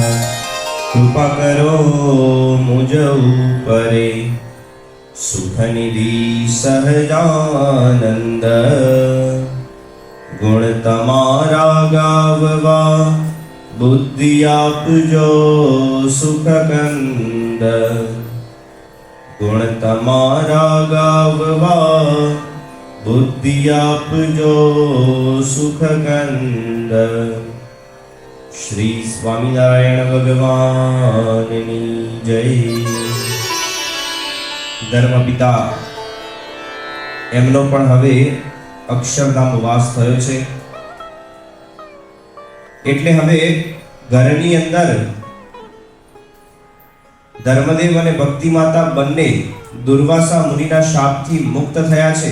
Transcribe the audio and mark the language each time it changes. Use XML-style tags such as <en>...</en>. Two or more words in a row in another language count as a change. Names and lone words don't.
<gu>કૃપા કરો મુઝ ઊપરે સુખનિધિ સહજાનંદ ગુણ તમારા ગાવવા બુદ્ધિ આપજો સુખકંદ ગુણ તમારા ગાવવા બુદ્ધિ આપજો સુખકંદ। શ્રી સ્વામિનારાયણ ભગવાનની જય। धर्मपिता એમનો પણ હવે અક્ષરધામ વાસ થયો છે, એટલે હવે ઘરની અંદર ધર્મદેવ અને ભક્તિ માતા બંને દુર્વાસા મુનિના શાપથી મુક્ત થયા છે।</gu>